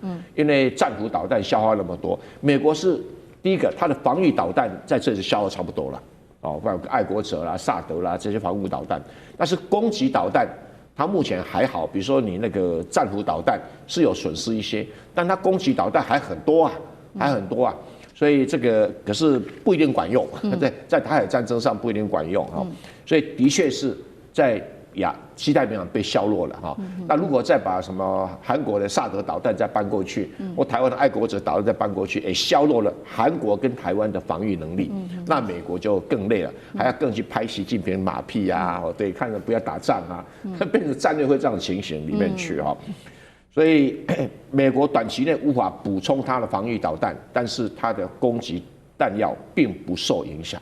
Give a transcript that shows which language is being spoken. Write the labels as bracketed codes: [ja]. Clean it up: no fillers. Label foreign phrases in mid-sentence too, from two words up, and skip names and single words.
[zh] 因為戰斧導彈消耗那麼多，美國是。第一個，它的防禦導彈在這裡消耗差不多了，哦，包括愛國者啦、薩德啦這些防禦導彈，但是攻擊導彈， 它目前還好，比如說你那個戰斧導彈是有損失一些，但它攻擊導彈還很多啊，所以這個可是不一定管用，在台海戰爭上不一定管用哈，所以的確是在西太平洋被削弱了哈。那如果再把什麼韓國的薩德導彈再搬過去，或台灣的愛國者導彈再搬過去，也削弱了韓國跟台灣的防禦能力，那美國就更累了，還要更去拍習近平馬屁啊，對，看着不要打仗啊，變成戰略會這樣的情形裡面去哈。所以美國短期內無法補充它的防禦導彈，但是它的攻擊彈藥並不受影響。